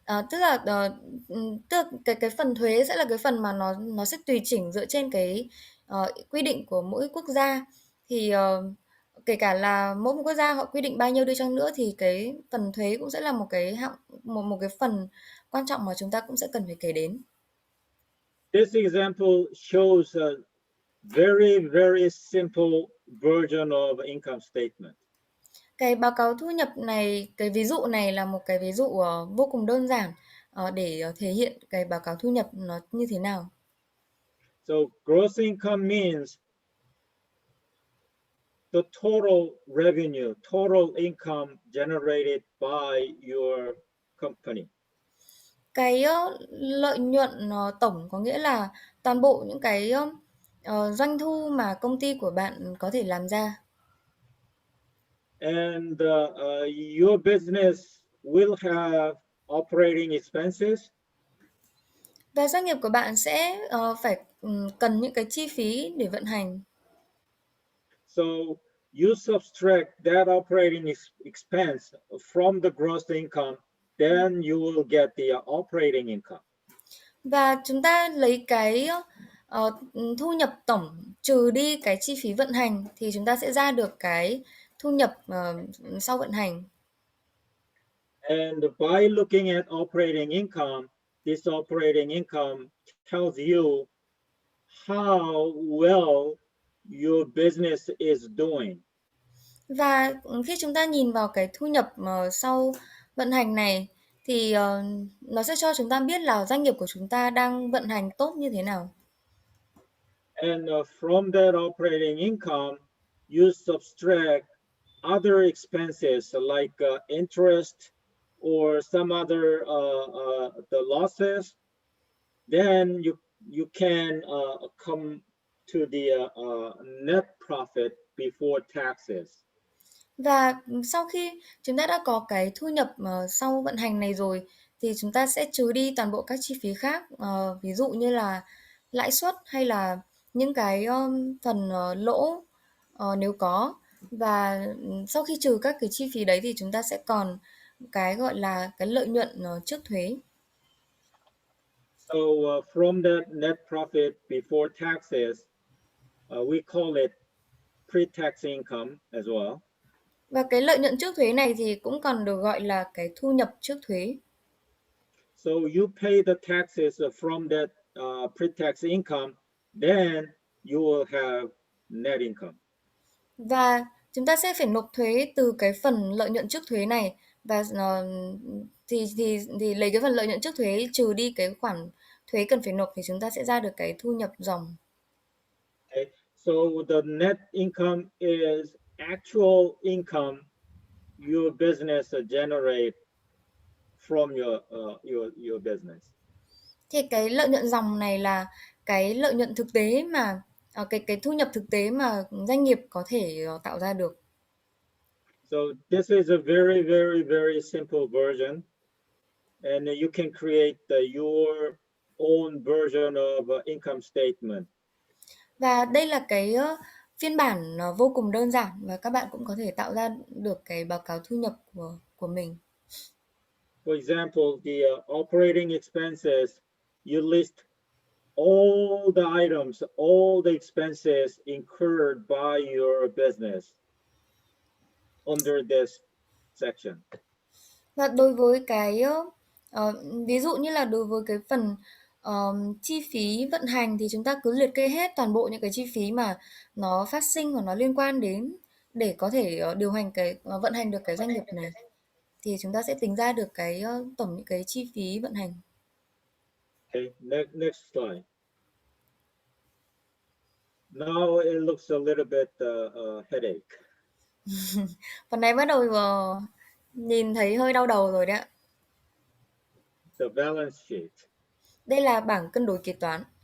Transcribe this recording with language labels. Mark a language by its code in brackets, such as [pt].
[vi] Tức là cái phần thuế sẽ là cái phần mà nó sẽ tùy chỉnh dựa trên cái quy định của mỗi quốc gia. Thì kể cả là mỗi một quốc gia họ quy định bao nhiêu đi chăng nữa thì cái phần thuế cũng sẽ là một cái một cái phần quan trọng mà chúng ta cũng sẽ cần phải kể đến. [en] This example shows a very, very simple version of income statement. [vi] Cái báo cáo thu nhập này, cái ví dụ này là một cái ví dụ vô cùng đơn giản để thể hiện cái báo cáo thu nhập nó như thế nào. [en] So gross income means the total revenue, total income generated by your company. [vi] Cái lợi nhuận tổng có nghĩa là toàn bộ những cái doanh thu mà công ty của bạn có thể làm ra. [en] And your business will have operating expenses. [vi] Và doanh nghiệp của bạn sẽ phải cần những cái chi phí để vận hành. [en] So you subtract that operating expense from the gross income, then you will get the operating income. [vi] Và chúng ta lấy cái thu nhập tổng trừ đi cái chi phí vận hành thì chúng ta sẽ ra được cái thu nhập sau vận hành. [en] And by looking at operating income, this operating income tells you how well your business is doing. [vi] Và khi chúng ta nhìn vào cái thu nhập sau vận hành này thì nó sẽ cho chúng ta biết là doanh nghiệp của chúng ta đang vận hành tốt như thế nào. [en] And from that operating income, you subtract other expenses like interest or some other the losses. Then you can come to the net profit before taxes. [vi] Và sau khi chúng ta đã có cái thu nhập sau vận hành này rồi thì chúng ta sẽ trừ đi toàn bộ các chi phí khác, ví dụ như là lãi suất hay là những cái phần lỗ nếu có. Và sau khi trừ các cái chi phí đấy thì chúng ta sẽ còn cái gọi là cái lợi nhuận trước thuế. [en] So from that net profit before taxes, we call it pre-tax income as well. [vi] Và cái lợi nhuận trước thuế này thì cũng còn được gọi là cái thu nhập trước thuế. [en] So you pay the taxes from that pre-tax income, then you will have net income. [vi] Và chúng ta sẽ phải nộp thuế từ cái phần lợi nhuận trước thuế này và thì lấy cái phần lợi nhuận trước thuế trừ đi cái khoản thuế cần phải nộp thì chúng ta sẽ ra được cái thu nhập ròng. [en] Okay, so the net income is actual income your business generate from your business. [vi] Thì cái lợi nhuận ròng này là cái lợi nhuận thực tế mà cái thu nhập thực tế mà doanh nghiệp có thể tạo ra được. [en] So this is a very, very, very simple version, and you can create your own version of income statement. [vi] Và đây là cái phiên bản vô cùng đơn giản và các bạn cũng có thể tạo ra được cái báo cáo thu nhập của mình. [en] For example, the operating expenses, you list all the items, all the expenses incurred by your business under this section. [vi] Và đối với cái ví dụ như là đối với cái phần chi phí vận hành thì chúng ta cứ liệt kê hết toàn bộ những cái chi phí mà nó phát sinh và nó liên quan đến để có thể điều hành cái vận hành được cái doanh nghiệp này. Thì chúng ta sẽ tính ra được cái tổng những cái chi phí vận hành. [en] Okay, next slide. Now it looks a little bit headache. [vi] Phần này bắt đầu nhìn thấy hơi đau đầu rồi đấy ạ. [en] The balance sheet. [vi] Đây là bảng cân đối kế toán.